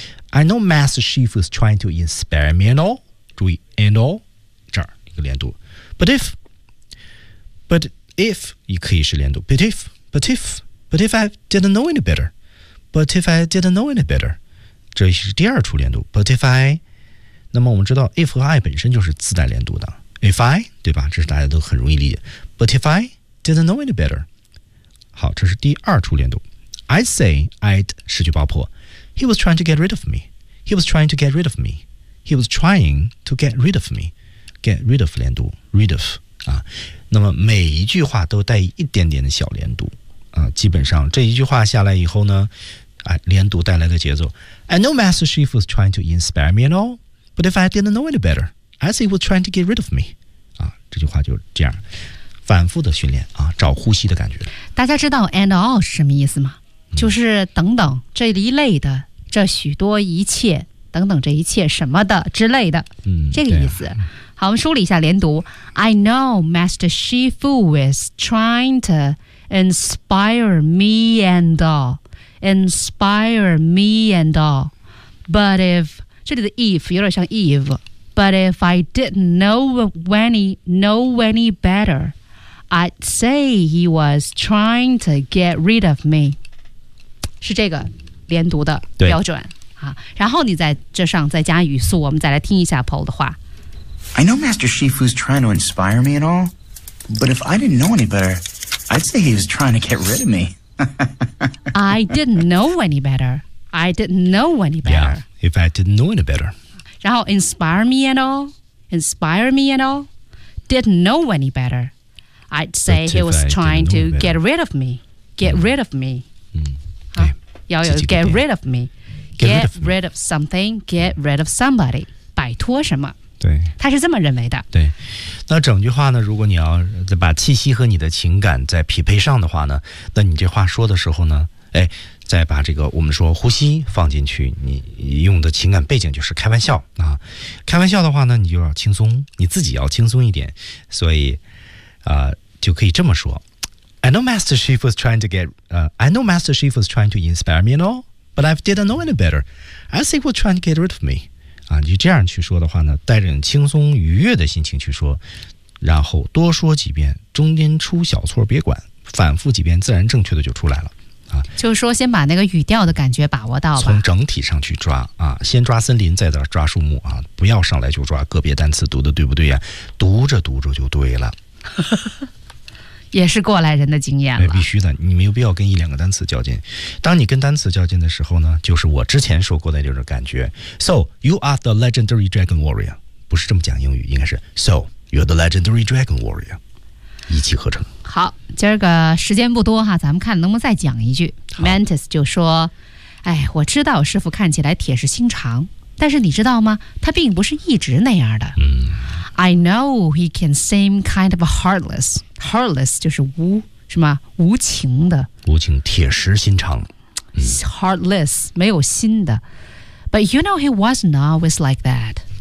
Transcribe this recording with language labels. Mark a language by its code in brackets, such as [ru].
[en] I know Master Chief was trying to inspire me and all， [zh] 注意 [en] and all [zh] 这儿一个连读。 [en] But if [zh] 也可以是连读。 [en] But if I didn't know any betterBut if I didn't know any better， [zh] 这是第二处连读。 [en] But if I， [zh] 那么我们知道 if 和 I 本身就是自带连读的。 If I， 对吧？这是大家都很容易理解。 [en] But if I didn't know any better， [zh] 好，这是第二处连读。 [en] I'd say I'd [zh] 失去爆破。 [en] He was trying to get rid of me. He was trying to get rid of me. He was trying to get rid of me. Get rid of [zh] 连读 [en] ，rid of 啊。 [zh] 那么每一句话都带一点点的小连读。基本上这一句话下来以后呢，连读带来的节奏。 [en] I know Master Chief was trying to inspire me and all, but if I didn't know any better, I'd say he was trying to get rid of me. [zh] 啊，这句话就这样，反复的训练啊，找呼吸的感觉。大家知道 [en] and all [zh] 是什么意思吗？就是等等这一类的，这许多一切等等这一切什么的之类的，这个意思。好，我们梳理一下连读。 [en] I know Master Chief was trying to. Inspire me and all, inspire me and all. But if [zh] 这里的 [en] if [zh] 有点像 [en] Eve. But if I didn't know any better, I'd say he was trying to get rid of me. [zh] 是这个连读的标准啊。然后你在这上再加语速，我们再来听一下 Paul 的话。 [en] I know Master Chief was trying to inspire me and all, but if I didn't know any better. I'd say he was trying to get rid of me. I didn't know any better. I didn't know any better. Yeah, if I didn't know any better. [zh] 然后 [en] inspire me and all, inspire me and all, didn't know any better. I'd say he was trying to get rid of me. Get rid of me. [zh] 要有 [en] get rid of me. Get rid of something, get rid of somebody. [zh] 摆脱什么。对，他是这么认为的。对，那整句话呢，如果你要把气息和你的情感再匹配上的话呢，那你这话说的时候呢，哎，再把这个我们说呼吸放进去，你用的情感背景就是开玩笑啊，开玩笑的话呢，你就要轻松，你自己要轻松一点，所以就可以这么说。 [en] I know Master Chief was trying to get, I know Master Chief was trying to inspire me and all, but I didn't know any better. I think he was trying to get rid of me. [zh] 啊，你这样去说的话呢，带着轻松愉悦的心情去说，然后多说几遍，中间出小错别管，反复几遍，自然正确的就出来了。啊，就是说先把那个语调的感觉把握到吧，从整体上去抓啊，先抓森林，再抓树木啊，不要上来就抓个别单词读的对不对呀？读着读着就对了，也是过来人的经验了。必须的，你没有必要跟一两个单词较劲。当你跟单词较劲的时候呢，就是我之前说过的这种感觉。 [en] So, you are the legendary dragon warrior. [zh] 不是这么讲英语，应该是 [en] So, you're the legendary dragon warrior. [zh] 一气呵成。好，今儿个时间不多哈，咱们看能不能再讲一句。 Mantis 就说，哎，我知道师父看起来铁石心肠，但是你知道吗，他并不是一直那样的。 [en] I know he can seem kind of heartless. [zh] Heartless 就是无什么无情的。无情，铁石心肠。 Heartless, 没有心的。 [en] But you know he wasn't always like that.